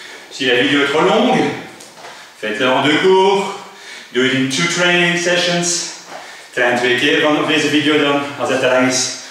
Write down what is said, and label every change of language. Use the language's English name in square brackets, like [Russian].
[French] Si la vidéo est trop longue, faites-le en 2 cours. [English] Do it in 2 training sessions. [Dutch] Train 2 keer van deze video dan, als het te lang is.